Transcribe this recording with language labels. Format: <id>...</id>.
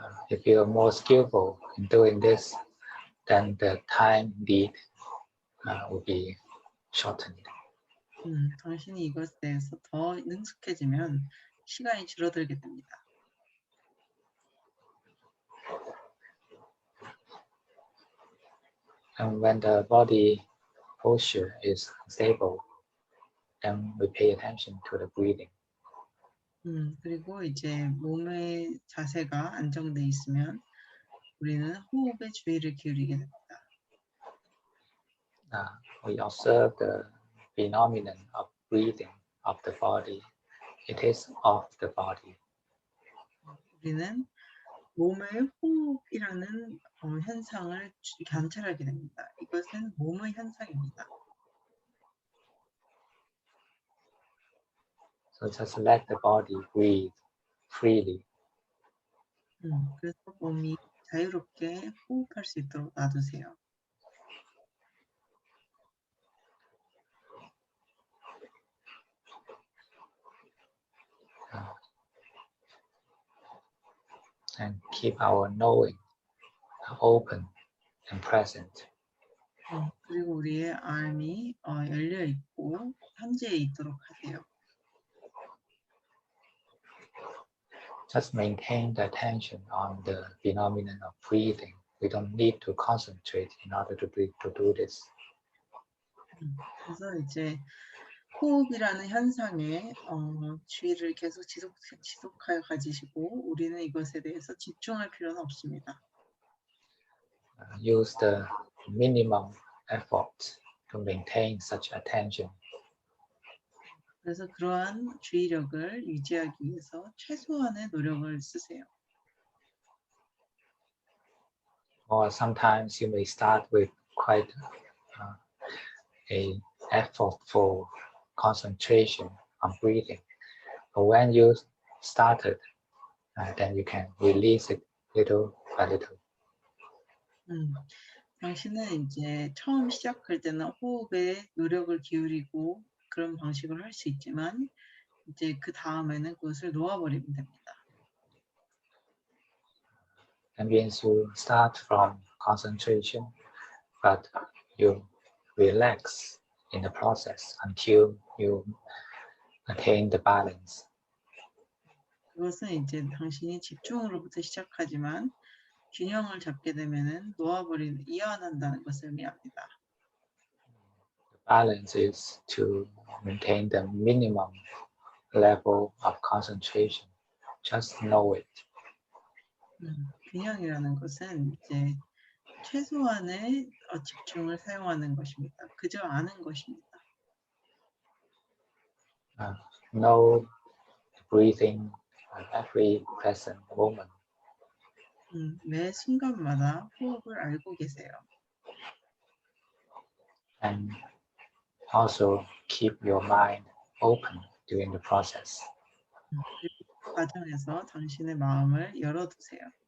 <en>If you are more skillful in doing this, then the time need will be shortened.</en> <ko>당신이 이것에 대해서 더 능숙해지면 시간이 줄어들게 됩니다.</ko> <en>And when the body posture is stable, then we pay attention to the breathing.</en> <ko>그리고 이제 몸의 자세가 안정돼 있으면 우리는 호흡에 주의를 기울이게 됩니다.</ko> <en>We observe the phenomenon of breathing of the body. It is of the body.</en> <ko>우리는 몸의 호흡이라는 현상을 관찰하게 됩니다. 이것은 몸의 현상입니다.</ko> <en>So just let the body breathe freely.</en> <ko>그래서 몸이 자유롭게 호흡할 수 있도록 놔두세요.</ko> <en>and keep our knowing open and present.</en> <ko>그리고 우리의 알미 열려 있고 현재에 있도록 하세요.</ko> <en>Just maintain the attention on the phenomenon of breathing. We don't need to concentrate in order to do this.</en> <ko>그래서 이제 호흡이라는 현상에 주의를 계속 지속하여 가지시고 우리는 이것에 대해서 집중할 필요는 없습니다.</ko> <en>Use the minimum effort to maintain such attention.</en> <ko>그래서 그러한 주의력을 유지하기 위해서 최소한의 노력을 쓰세요.</ko> <en>Or sometimes you may start with quite a effortful concentration on breathing. But when you started, then you can release it little by little.</en> <ko>당신은 이제 처음 시작할 때는 호흡에 노력을 기울이고 그런 방식으로 할 수 있지만 이제 그 다음에는 그것을 놓아버리면 됩니다.</ko> <en>That means you start from concentration, but you relax in the process until you attain the balance.</en> <ko>그것은 이제 당신이 집중으로부터 시작하지만 균형을 잡게 되면은 놓아버리는 이완한다는 것을 의미합니다.</ko> <en>The balance is to maintain the minimum level of concentration. Just know it.</en> <ko>균형이라는 것은 이제 최소한의 집중을 사용하는 것입니다. 그저 아는 것입니다.</ko> <en>Know the breathing at every present moment.</en> <ko>매 순간마다 호흡을 알고 계세요.</ko> <en>And also keep your mind open during the process.</en> <ko>그리고 그 과정에서 당신의 마음을 열어두세요.</ko>